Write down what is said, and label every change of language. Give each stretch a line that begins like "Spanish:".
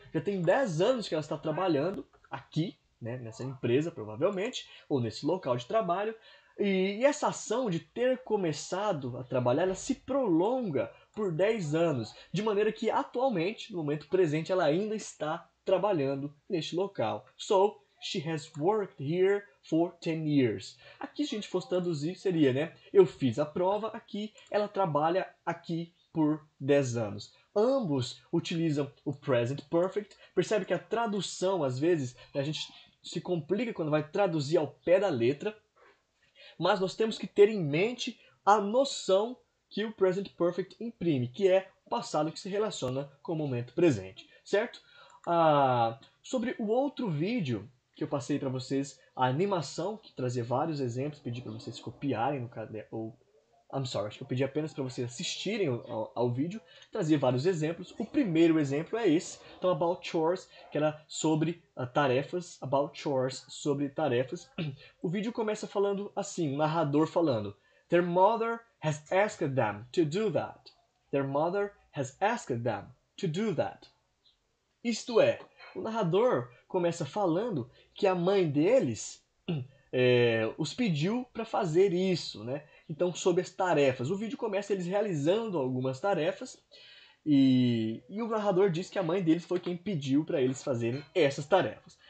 Portuguese: Já tem 10 anos que ela está trabalhando aqui, né? Nessa empresa provavelmente, ou nesse local de trabalho. E essa ação de ter começado a trabalhar, ela se prolonga por 10 anos, de maneira que atualmente, no momento presente, ela ainda está trabalhando neste local.
English: So, she has worked here for 10 years.
Portuguese: Aqui, se a gente fosse traduzir, seria, né? Eu fiz a prova aqui, ela trabalha aqui por 10 anos. ambos utilizam o present perfect. Percebe que a tradução, às vezes, a gente se complica quando vai traduzir ao pé da letra, mas nós temos que ter em mente a noção que o present perfect imprime, que é o passado que se relaciona com o momento presente, certo? Sobre o outro vídeo que eu passei para vocês, a animação, que trazia vários exemplos, pedi para vocês copiarem no caderno, acho que eu pedi apenas para vocês assistirem ao vídeo, trazia vários exemplos. O primeiro exemplo é esse, então About Chores, que era sobre tarefas, About Chores, sobre tarefas. O vídeo começa falando assim, o narrador falando,
English: Their mother has asked them to do that. Their mother has asked them to do that.
Portuguese: Isto é, o narrador começa falando que a mãe deles os pediu para fazer isso, né? Então, sobre as tarefas. O vídeo começa eles realizando algumas tarefas e o narrador diz que a mãe deles foi quem pediu para eles fazerem essas tarefas.